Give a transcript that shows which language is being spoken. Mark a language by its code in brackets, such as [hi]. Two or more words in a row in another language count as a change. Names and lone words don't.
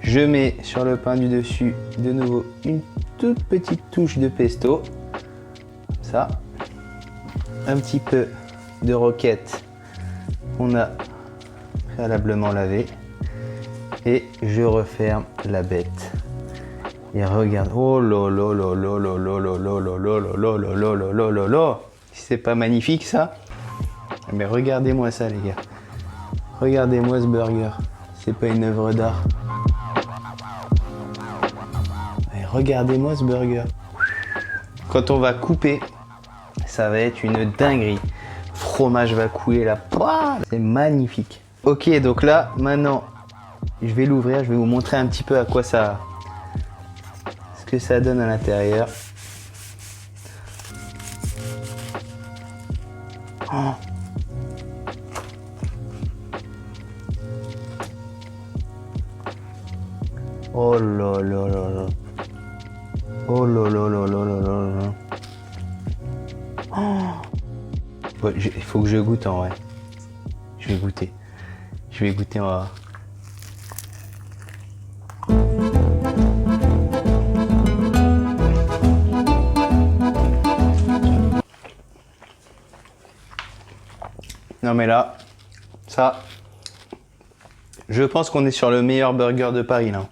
[fr] Je mets sur le pain du dessus de nouveau une toute petite touche de pesto. Comme ça. Un petit peu de roquette qu'on a préalablement lavé. Et je referme la bête. Et regarde. Oh là là là là là là là là là là là là là là là là là. C'est pas magnifique ça? Mais regardez-moi ça les gars. Regardez-moi ce burger. C'est pas une œuvre d'art. Regardez-moi ce burger. Quand on va couper, ça va être une dinguerie. Fromage va couler là. C'est magnifique. Ok, donc là, maintenant, je vais l'ouvrir. Je vais vous montrer un petit peu à quoi ça... ce que ça donne à l'intérieur. Oh. Oh là là là là. Oh là là là là là là là. Oh. Ouais, il faut que je goûte en vrai. Je vais goûter. Je vais goûter, on va voir. Non mais là, ça, je pense qu'on est sur le meilleur burger de Paris là.